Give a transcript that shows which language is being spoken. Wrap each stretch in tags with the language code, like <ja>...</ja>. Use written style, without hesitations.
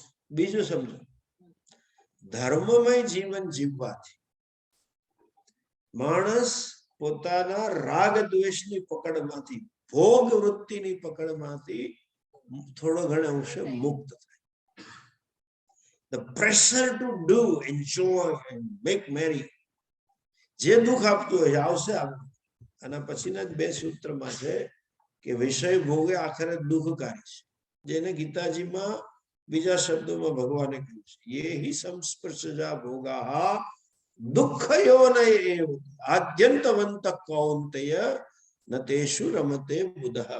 <gu>બીજું સમજો, ધર્મમય જીવન જીવવાથી માણસ પોતાના રાગ દ્વેષની પકડમાંથી, ભોગ વૃત્તિની પકડમાંથી થોડો ઘણો અંશે મુક્ત થાય.</gu> <en>The pressure to do, enjoy and make merry,</en> <gu>જે દુઃખ આપતું હોય આવશે આપણને. આના પછીના જ 2 સૂત્રમાં છે કે વિષય ભોગે આખરે દુઃખકારી છે, જેને ગીતાજીમાં બીજા શબ્દોમાં ભગવાને કહ્યું છે,</gu> <sa>યે હિ સંસ્પર્શજા ભોગાહ દુઃખયોનય એવ આદ્યંતવંત કૌંતેય નતેષુ રમતે બુધઃ.</sa>